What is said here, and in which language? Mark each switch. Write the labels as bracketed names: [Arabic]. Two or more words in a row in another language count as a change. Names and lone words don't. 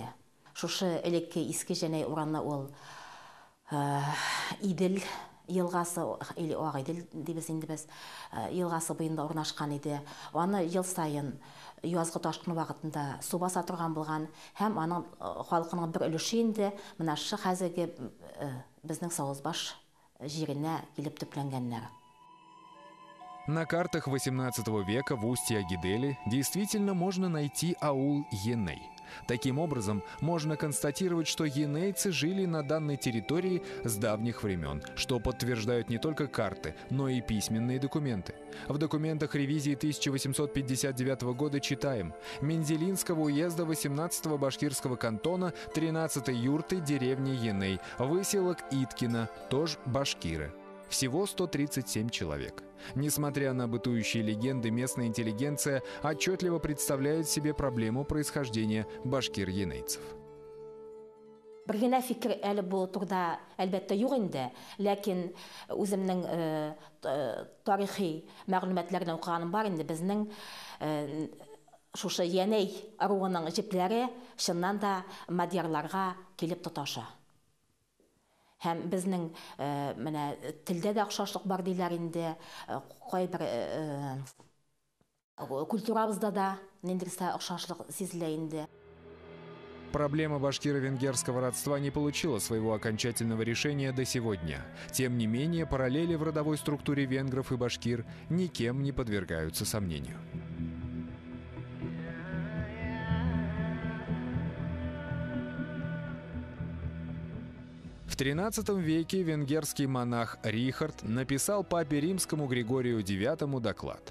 [Tatar] Шушы элекке Иске Җәнәй ураны ул Идел елгасы, или Агыйдел дибез инде без, елгасы буенда урнашкан иде. Аны ел сайын язгы ташкын вакытында су баса торган булган, һәм аның халкының бер өлеше инде менә шу хәзерге безнең Савызбаш җиренә килеп төпләнгәннәр. [Russian] На картах XVIII века в устье Агидели действительно можно найти аул Еней. Таким образом, можно констатировать, что енейцы жили на данной территории с давних времен, что подтверждают не только карты, но и письменные документы. В документах ревизии 1859 года читаем: Мензелинского уезда 18-го башкирского кантона 13-й юрты деревни Еней, выселок Иткина, тоже башкиры. Всего 137 человек. Несмотря на бытующие легенды, местная интеллигенция отчетливо представляет себе проблему происхождения башкир-енейцев. [Tatar] Бер генә фикер әле бу турда әлбәттә юк инде, ләкин үземнең тарихи мәгълүматлардан укыганым бар инде. Безнең шушы Янәй руының җепләре чыннан да мадьярларга килеп тоташа. Һәм безнең менә телдә дә охшашлык бар диләр инде, кайбер культурабызда да ниндирсә охшашлык сизелә инде. [Russian] Проблема башкиро-венгерского родства не получила своего окончательного решения до сего дня. Тем не менее, параллели в родовой структуре венгров и башкир никем не подвергаются сомнению. В XIII веке венгерский монах Рихард написал папе римскому Григорию IX доклад.